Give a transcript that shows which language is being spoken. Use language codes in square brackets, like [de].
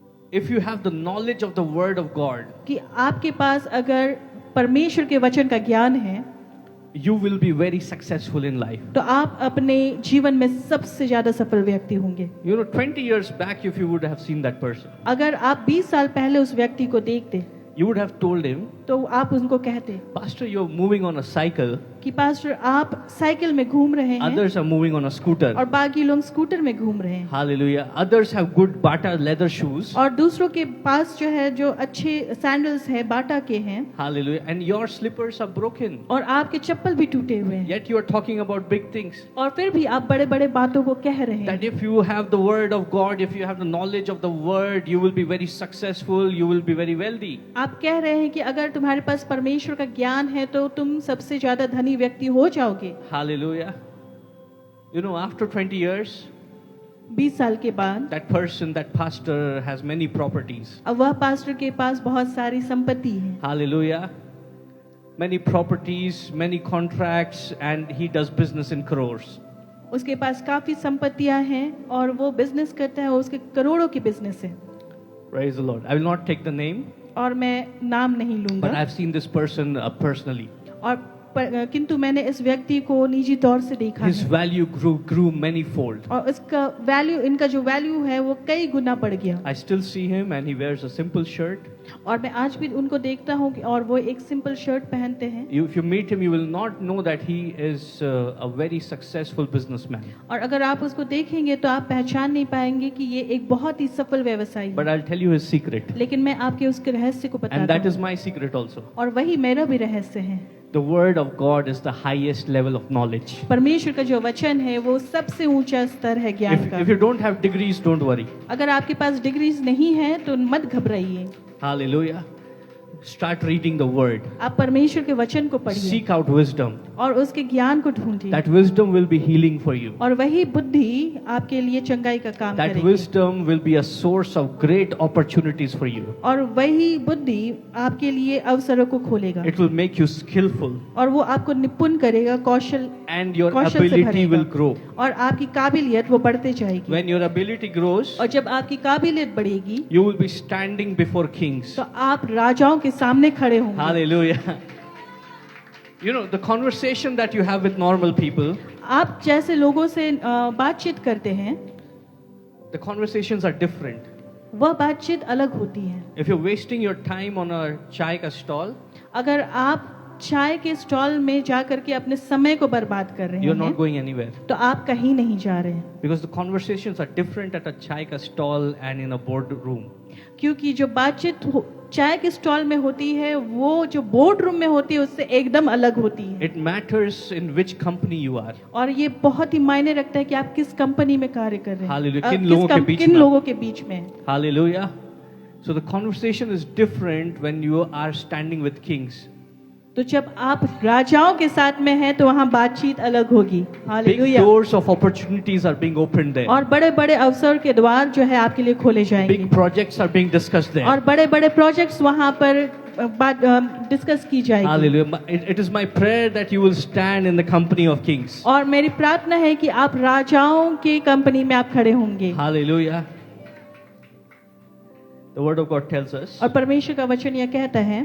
[en] if you have the knowledge of the Word of God, [hi] कि आपके पास अगर परमेश्वर के वचन का ज्ञान है, [en] you will be very successful in life. [hi] तो आप अपने जीवन में सबसे ज्यादा सफल व्यक्ति होंगे। [en] 20 years back, if you would have seen that person, [hi] अगर आप 20 साल पहले उस व्यक्ति को देखते, [en] you would have told him, [hi] तो आप उनको कहते [en] Pastor, you're moving on a cycle, [hi] कि पास्टर आप साइकिल में घूम रहे हैं [en] others are moving on a scooter. [hi] और बाकी लोग स्कूटर में घूम रहे हैं, [en] Hallelujah. Others have good Bata leather shoes. [hi] और दूसरों के पास जो है जो अच्छे सैंडल्स है बाटा के हैं, Hallelujah. [en] And your slippers are broken. [hi] और आपके चप्पल भी टूटे हुए हैं, [en] Yet you are talking about big things. [hi] और फिर भी आप बड़े बड़े बातों को कह रहे [en] That if you have the Word of God, if you have the knowledge of the Word, you will be very successful, you will be very wealthy. [hi] आप कह रहे हैं कि अगर तुम्हारे पास परमेश्वर का ज्ञान है तो तुम सबसे ज्यादा धनी व्यक्ति हो जाओगे। [en] Hallelujah. After 20 years, [hi] 20 साल के बाद [en] that person, that pastor has many properties. [hi] अब वह पास्टर के पास बहुत सारी संपत्ति है, [en] Hallelujah. Many properties, many contracts, and he does business in crores. [hi] उसके पास काफी संपत्तियां हैं और वो बिजनेस करता है, उसके करोड़ों की बिजनेस है। [en] Praise the Lord. I will not take the name, [hi] और मैं नाम नहीं [en] but [hi] लूंगा, [en] I've seen this person personally. [hi] किंतु मैंने इस व्यक्ति को निजी तौर से देखा [en] His [hi] है, [en] value grew manyfold. [hi] और इसका वैल्यू, इनका जो वैल्यू है वो कई गुना बढ़ गया। [en] I still see him, and he wears a simple shirt. [hi] और मैं आज भी उनको देखता हूँ और वो एक सिंपल शर्ट पहनते हैं, [en] If you meet him, you will not know that he is a very successful businessman. [hi] और अगर आप उसको देखेंगे तो आप पहचान नहीं पाएंगे कि ये एक बहुत ही सफल व्यवसायी [en] But [hi] है। [en] I'll tell you his secret, [hi] लेकिन मैं आपके उसके रहस्य को [en] and [hi] बताता [en] that is [hi] हूँ, [en] my secret also. [hi] और वही मेरा भी रहस्य है। [en] The Word of God is the highest level of knowledge. [hi] परमेश्वर का जो वचन है वो सबसे ऊंचा स्तर है ज्ञान [en] If [hi] का। [en] you don't have degrees, don't worry. [hi] अगर आपके पास डिग्रीज नहीं है तो मत घबराइए। [en] Hallelujah. start reading the word. [hi] आप परमेश्वर के वचन को पढ़िए [en] Seek out wisdom. [hi] और उसके ज्ञान को ढूंढिए [en] That wisdom will be healing for you. [hi] और वही बुद्धि आपके लिए चंगाई का काम [en] That [hi] करेगी [en] wisdom will be a source of great opportunities for you. [hi] और वही बुद्धि आपके लिए अवसरों को खोलेगा [en] It will make you skillful [hi] और वो आपको निपुण करेगा कौशल [en] and your [hi] कौशल से [en] ability [hi] भरेगा [en] will grow. [hi] और आपकी काबिलियत वो बढ़ते जाएगी [en] When your ability grows, [hi] और जब आपकी काबिलियत बढ़ेगी [en] you will be standing before kings. [hi] तो आप राजाओं के सामने खड़े होंगे [en] Hallelujah. You know, the conversation that you have with normal people, [hi] आप जैसे लोगों से बातचीत करते हैं [en] the conversations are different. [hi] वह बातचीत अलग होती है [en] If you're wasting your time on a [hi] chai ka [en] stall, [hi] अगर आप चाय के स्टॉल में जा करके अपने समय को बर्बाद कर रहे [en] you're not [hi] हैं [en] going anywhere. [hi] तो आप कहीं नहीं जा रहे हैं [en] Because the conversations are different at a [hi] chai ka [en] stall and in a boardroom. [hi] क्योंकि जो बातचीत चाय के स्टॉल में होती है वो जो बोर्ड रूम में होती है उससे एकदम अलग होती है [en] It matters in which company you are. [hi] और ये बहुत ही मायने रखता है कि आप किस कंपनी में कार्य कर रहे हैं Hallelujah. किन लोगों के बीच किन में? लोगों के बीच में Hallelujah. [en] So the conversation is different when you are standing with kings. [hi] तो जब आप राजाओं के साथ में हैं तो वहाँ बातचीत अलग होगी [en] Big [hi] hallelujah [en] doors of opportunities are being opened there. [hi] और बड़े बड़े अवसर के द्वार जो है आपके लिए खोले जाएंगे [en] Big projects are being discussed there. [hi] और बड़े बड़े प्रोजेक्ट्स वहाँ पर बात डिस्कस की जाएगी [en] Hallelujah. It is my prayer that you will stand in the company of kings. [hi] और मेरी प्रार्थना है कि आप राजाओं की कंपनी में आप खड़े होंगे [en] Hallelujah. The word of God tells us [hi] और परमेश्वर का वचन यह कहता है